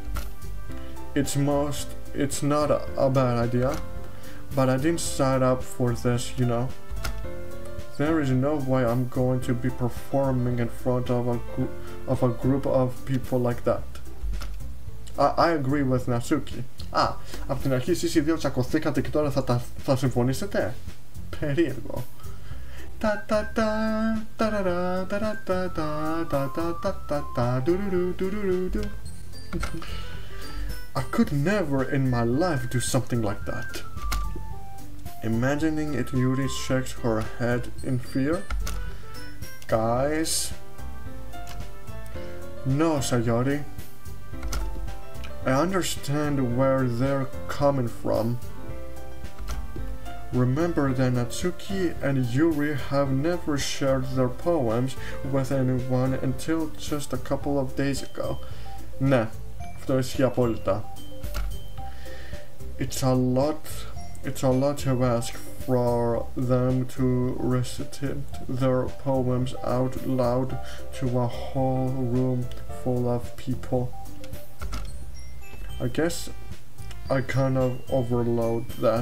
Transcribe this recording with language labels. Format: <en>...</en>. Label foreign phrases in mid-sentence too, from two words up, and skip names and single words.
<en>It's not a bad idea, but I didn't sign up for this, you know. There is no way I'm going to be performing in front of a group of people like that. I agree with Natsuki.</en> <el>Από την αρχή εσείς οι δύο τσακωθήκατε και τώρα θα συμφωνήσετε? Περίεργο.</el> <en>I could never in my life do something like that. Imagining it, Yuri shakes her head in fear. Guys. No, Sayori. I understand where they're coming from. Remember that Natsuki and Yuri have never shared their poems with anyone until just a couple of days ago.</en> <el>Ναι, αυτό ισχύει απόλυτα.</el> <en>It's a lot to ask for them to recite their poems out loud to a whole room full of people. I guess I kind of overload that.</en>